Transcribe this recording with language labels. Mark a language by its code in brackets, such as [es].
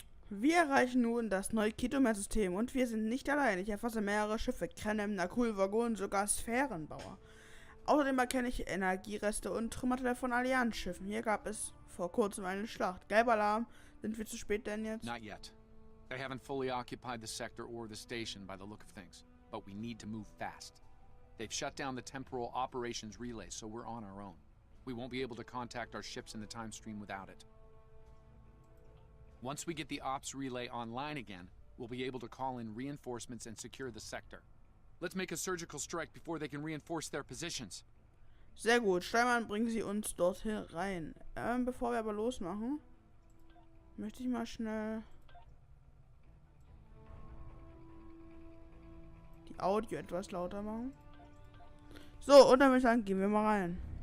[de] Wir erreichen nun das neue Kittimer-System und wir sind nicht allein. Ich erfasse mehrere Schiffe, Krenem, Nakrul-Waggon, sogar Sphärenbauer. Außerdem erkenne ich Energiereste und Trümmerteile von Allianzschiffen. Hier gab es vor kurzem eine Schlacht. Gelber Alarm. Sind wir zu spät denn jetzt? [en] Not yet. They haven't fully occupied the sector or the station by the look of things. But we need to move fast. They've shut down the temporal operations relay, so we're on our own. We won't be able to contact our ships in the time stream without it. Once we get the ops relay online again, we'll be able to call in reinforcements and secure the sector. Let's make a surgical strike before they can reinforce their positions. [de] Sehr gut. Steinmann, bringen Sie uns dorthin rein. Bevor wir aber losmachen, möchte ich mal schnell die Audio etwas lauter machen. So, und dann würde ich sagen, gehen wir mal rein.